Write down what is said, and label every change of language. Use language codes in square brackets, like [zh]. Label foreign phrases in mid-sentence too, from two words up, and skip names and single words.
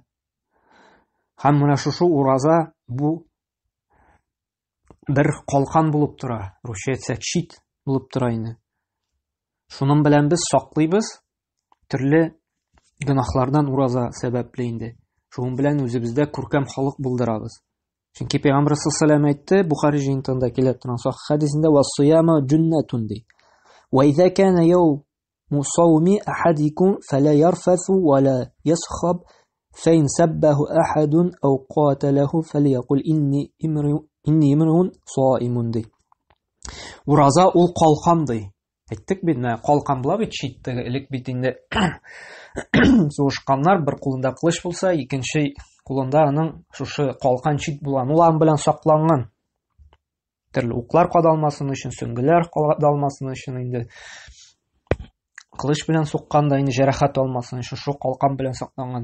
[tt] Һәм менә шушы ураза бу бер калкан булып тора, русча әйтсәк щит булып тора инде. Шуның белән без саклыйбыз, төрле гөнаһлардан ураза сәбәпле инде. Шуның белән үзебездә күркәм халык булдырабыз. Чөнки Пәйгамбәр [ar] صلى الله عليه [tt] әйтте, Бухари җыентыгында килеп торган сахих хәдисендә [ar] والصيام جنة [tt] ди. [ar] وإذا كان يوم صوم أحدكم فلا يرفث ولا يصخب فإن سابه أحد أو قاتله فليقل إني امرؤ صائم ди. [tt] Ураза ул калкан ди. Әйттек бит, калкан була бит читтәге, элек бит инде сугышканнар, бер кулында кылыч булса, икенче кулында аның шушы калкан чит булган, улан белән сакланган. Төрле уклар кадалмасын өчен, сөңгеләр кадалмасын өчен инде кылыч белән сукканда инде җәрәхәт алмасын өчен шу калкан белән сакланган.